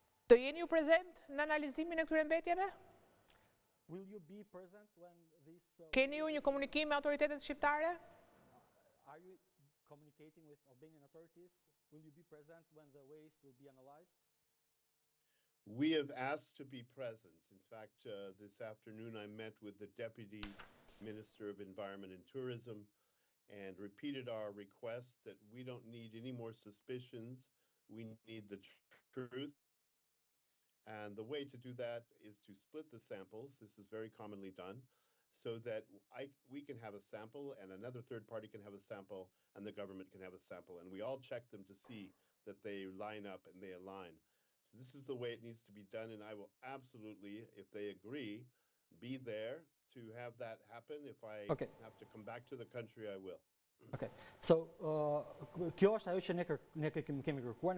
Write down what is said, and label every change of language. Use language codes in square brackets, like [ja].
[sq] Të jeni ju prezent në analizimin e këtyre mbetjeve? [en] Will you be present when this [sq] Keni ju një komunikim me autoritetet shqiptare? [en] Are you communicating with Albanian authorities? Will you be present when the waste will be analyzed? We have asked to be present. In fact, this afternoon I met with the Deputy Minister of Environment and Tourism and repeated our request that we don't need any more suspicions. We need the truth. And the way to do that is to split the samples. This is very commonly done, so that we can have a sample and another third party can have a sample and the government can have a sample. And we all check them to see that they line up and they align. So this is the way it needs to be done. And I will absolutely, if they agree, be there to have that happen. If I have to come back to the country, I will. Okay. [sq] So, kjo është ajo që ne kemi kërkuar.